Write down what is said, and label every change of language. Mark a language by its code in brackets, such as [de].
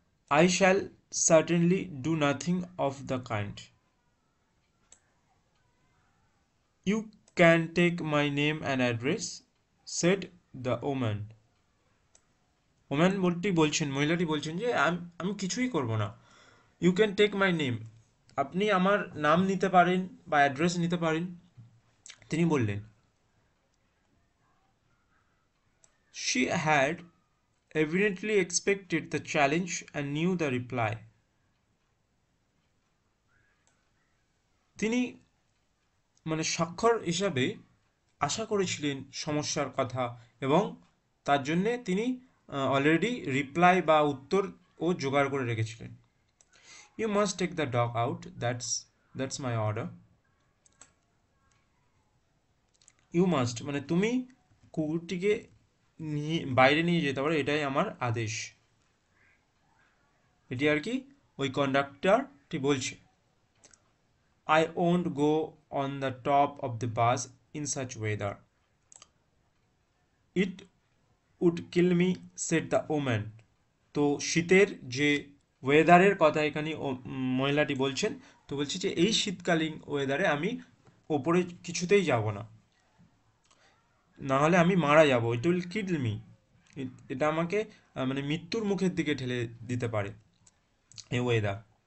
[en] I shall certainly do nothing of the kind, you can take my name and address, said the woman. [bn] Woman বলছেন, মহিলাটি বলছেন যে আমি কিছুই করব না। [en] you can take my name, [bn] আপনি আমার নাম নিতে পারেন বা অ্যাড্রেস নিতে পারেন। তিনি বললেন, [en] She had evidently expected the challenge and knew the reply. [bn] তিনি মানে স্বাক্ষর হিসাবে আশা করেছিলেন সমস্যার কথা, এবং তার জন্যে তিনি অলরেডি রিপ্লাই বা উত্তর ও জোগাড় করে রেখেছিলেন। [en] You must take the dog out, that's my order. You must [bn] মানে তুমি কুকুরটিকে নিয়ে বাইরে নিয়ে যেতে পারো, এটাই আমার আদেশ। এটি আর কি ওই কন্ডাক্টরটি বলছে। [en] I won't go on the top of the bus in such weather. It would kill me, said the woman. [bn] তো শীতের যে ওয়েদারের কথা এখানে মহিলাটি বলছেন, তো বলছে যে এই শীতকালীন ওয়েদারে আমি ওপরে কিছুতেই যাব না, না হলে আমি মারা যাব। [en] it will kill me, [bn] এটা আমাকে মানে মৃত্যুর মুখের দিকে ঠেলে দিতে পারে এই ওয়েদার।